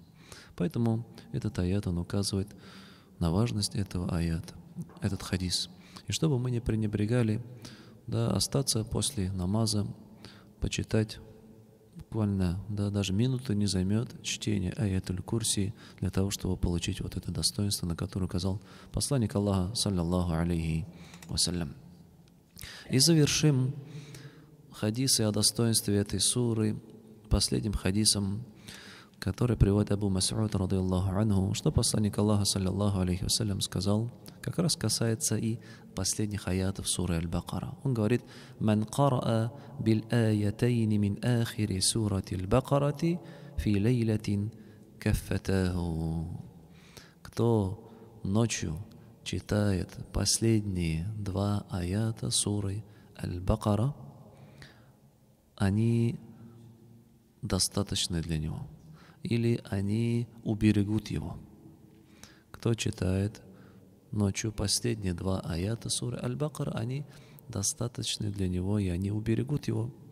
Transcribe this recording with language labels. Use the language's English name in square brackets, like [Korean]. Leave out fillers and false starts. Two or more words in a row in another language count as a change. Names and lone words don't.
[Russian] Поэтому этот аят, он указывает на важность этого аята, этот хадис. И чтобы мы не пренебрегали, да, остаться после намаза, почитать буквально, да, даже минуты не займет чтение [Arabic] آية الكرسي [Russian] для того, чтобы получить вот это достоинство, на которое указал посланник Аллаха, [Arabic] صلى الله عليه وسلم. [Russian] И завершим хадисы о достоинстве этой суры последним хадисом, который приводит Абу Мас'уд, [Arabic] رضي الله عنه, [Russian] что посланник Аллаха, [Arabic] صلى الله عليه وسلم, [Russian] сказал, как раз касается и последних аятов суры Аль-Бакара. Он говорит: [Arabic] «من قرأ بالآيتين من آخر سورة البقرة في ليلة كفتاه». [Russian] Кто ночью читает последние два аята суры Аль-Бакара, они достаточны для него, или они уберегут его. Кто читает ночью последние два аята суры Аль-Бакара, они достаточны для него, и они уберегут его.